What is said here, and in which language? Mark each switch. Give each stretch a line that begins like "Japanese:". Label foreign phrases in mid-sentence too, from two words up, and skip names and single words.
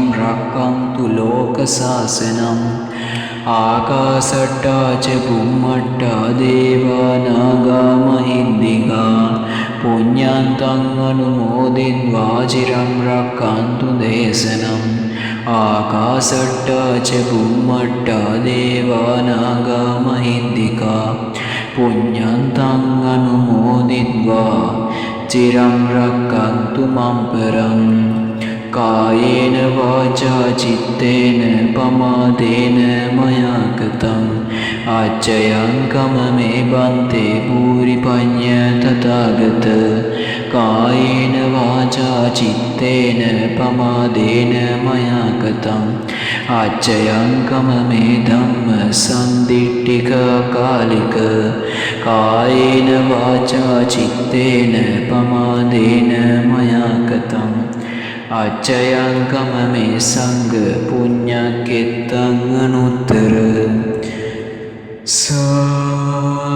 Pali: රක්ඛන්තු ලෝක සාසනං ආකාසට්ටා ච බුම්මට්ටා දේවානාගා මහිද්దికා පුඤ්ඤන්තං අනුමෝදිත්වා චිරං රක්ඛන්තු දේශනං ආකාසට්ටා ච බුම්මට්ටා දේවානාගා මහිද්దికා පුඤ්ඤන්තං අනුමෝදිත්වා චිරං රක්ඛන්තු මම් පරං කායේන වාචා චිත්තේන පමාදේන මයා කතං ආච්චයං කමමේ බන්තේ භූරි පඤ්ඤ තථාගත කායේන වාචා චිත්තේන පමාදේන මයා කතං ආච්චයං කමමේ ධම්ම සම්දිට්ඨික කාලික කායේන වාචා චිත්තේන පමාදේන මයා කතං අච්චයං කමමේ සංඝ පුඤ්ඤක්ඛෙත්තං අනුත්තර සා